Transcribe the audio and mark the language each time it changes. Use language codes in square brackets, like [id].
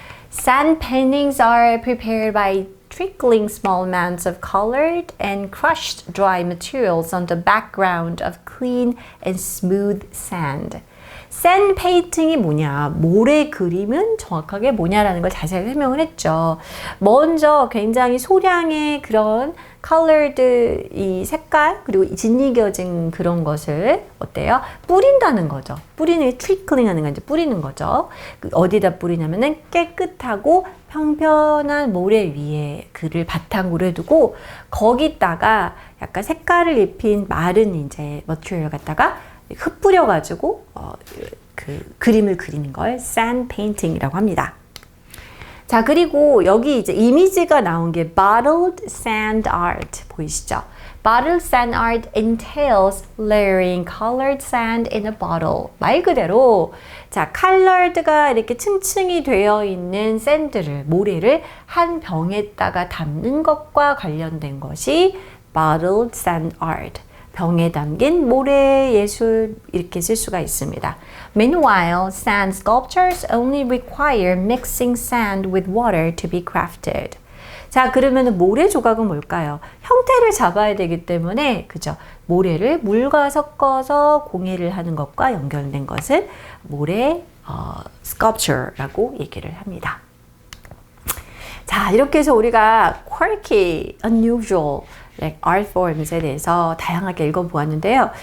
[en] Sand paintings are prepared by trickling small amounts of colored and crushed dry materials on the background of clean and smooth sand. [ko] 샌드 페인팅이 뭐냐, 모래 그림은 정확하게 뭐냐라는 걸 자세히 설명을 했죠. 먼저 굉장히 소량의 그런 colored 이 색깔 그리고 진이겨진 그런 것을 어때요? 뿌린다는 거죠. 뿌리는 게 트리클링 하는 거 이제 뿌리는 거죠. 어디다 뿌리냐면은 깨끗하고 평평한 모래 위에 그를 바탕으로 해두고 거기다가 약간 색깔을 입힌 마른 이제 머티리얼 갖다가 흩뿌려 가지고 그 그림을 그리는 걸 sand painting이라고 합니다. 자, 그리고 여기 이제 이미지가 나온 게 bottled sand art 보이시죠? [en] Bottled sand art entails layering colored sand in a bottle. [ko] 말 그대로 자, colored가 이렇게 층층이 되어 있는 샌드를 모래를 한 병에다가 담는 것과 관련된 것이 bottled sand art. 병에 담긴 모래 예술 이렇게 쓸 수가 있습니다. [en] Meanwhile, sand sculptures only require mixing sand with water to be crafted. [ko] 자, 그러면 모래 조각은 뭘까요? 형태를 잡아야 되기 때문에 그죠? 모래를 물과 섞어서 공예를 하는 것과 연결된 것을 모래 sculpture라고 얘기를 합니다. 자, 이렇게 해서 우리가 [en] quirky, unusual art forms [ko] 에 대해서 다양하게 읽어보았는데요.